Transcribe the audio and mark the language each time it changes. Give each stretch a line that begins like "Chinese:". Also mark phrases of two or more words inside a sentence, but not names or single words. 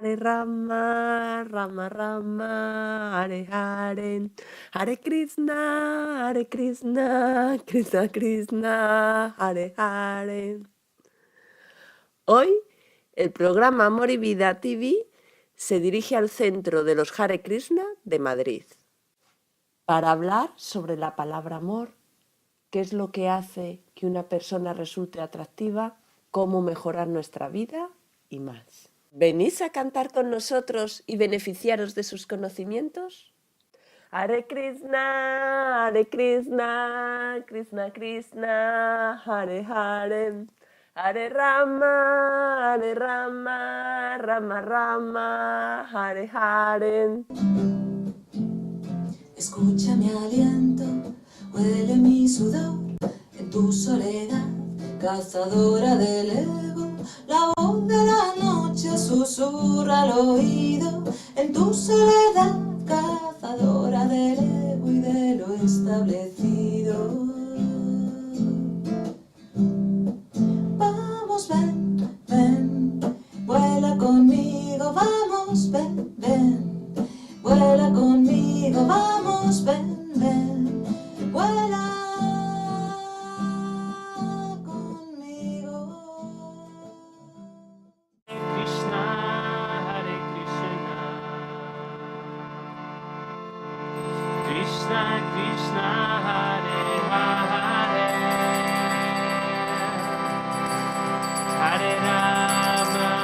Sanskrit: Hare Rama, Rama Rama, Hare Hare, Hare Krishna, Krishna Krishna, Hare Hare.
Spanish: Hoy, el programa Amor y Vida TV se dirige al centro de los Hare Krishna de Madrid para hablar sobre la palabra amor, qué es lo que hace que una persona resulte atractiva, cómo mejorar nuestra vida y más. ¿Venís a cantar con nosotros y beneficiaros de sus conocimientos?
Sanskrit: Hare Krishna, Krishna Krishna, Hare Hare, Hare Rama, Rama Rama, Hare Hare.
Spanish: Escucha mi aliento, huele mi sudor en tu soledad, cazadora del ego. La voz de la noche susurra al oído en tu soledad, cazadora del ego y de lo establecido. Vamos, ven, ven, vuela conmigo, vamos, ven, ven, vuela conmigo, vamos, ven, ven, vuela conmigo.
Sanskrit: Krishna, Hare Krishna, Krishna Krishna, Hare Hare, Hare Rama,